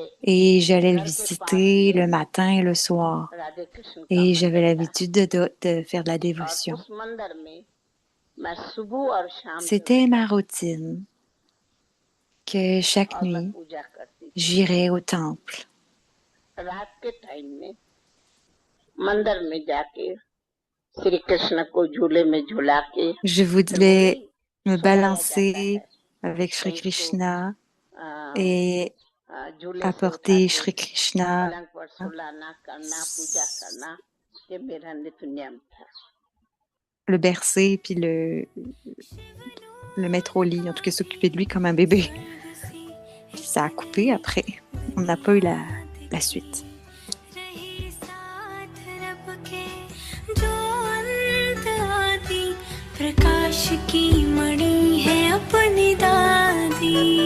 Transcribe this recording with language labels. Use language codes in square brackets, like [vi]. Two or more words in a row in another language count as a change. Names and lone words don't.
[fr] et j'allais le [hi] घर के पास [fr] visiter [hi] में [fr] le matin et le soir. [hi] राधे कृष्ण का [fr] Et j'avais [hi] मंदिर था [fr] l'habitude de faire de la [hi] और [fr] dévotion. [hi] उस मंदिर में मैं सुबह और शाम जरूर [fr] C'était ma [hi] जाती [fr] routine que chaque [hi] और मैं [fr] nuit, [hi] पूजा करती थी। [fr] j'irais au temple. [hi] रात के टाइम में मंदिर में जाके श्री कृष्ण को झूले में झूला के [fr] Je [hi] फिर वही [fr] voudrais me [hi] सुलाया जाता [fr] balancer [hi] है। [fr] avec [hi] तो [fr] Shri [hi] उसको [fr] Krishna [hi] आ, [fr] et [hi] झूले से उठा [fr] apporter [hi] के [fr] Shri Krishna, [hi] पलंग पर सुलाना करना पूजा करना, ये मेरा नित्य नियम था। [fr] le bercer, puis le mettre au lit, en tout cas s'occuper de lui comme un bébé. Puis ça a coupé après. On n'a pas eu la suite. [hi] रहे साथ रब के जो अंत आदि प्रकाश की मणि है अपनी दादी